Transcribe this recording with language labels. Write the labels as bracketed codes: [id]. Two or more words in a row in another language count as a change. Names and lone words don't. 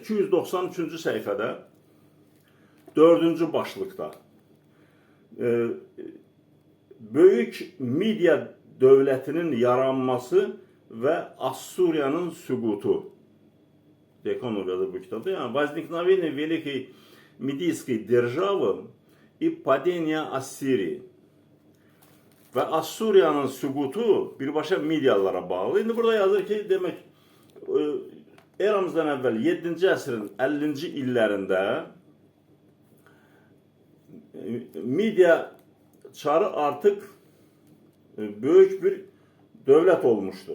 [az] 293-cü səhifədə 4-cü başlıqda Böyük Midiya dövlətinin yaranması və Assuriyanın süqutu. Dekanov yazır bu kitabda. [ru] Yani возникновение Великой Мидийской державы и падение Ассирии. [az] Və Assuriyanın süqutu birbaşa Midiyalılara bağlı. İndi burada yazır ki, demək eramızdan əvvəl 7-ci əsrin 50-ci illərində Midiya çarı artıq böyük bir dövlət olmuşdu.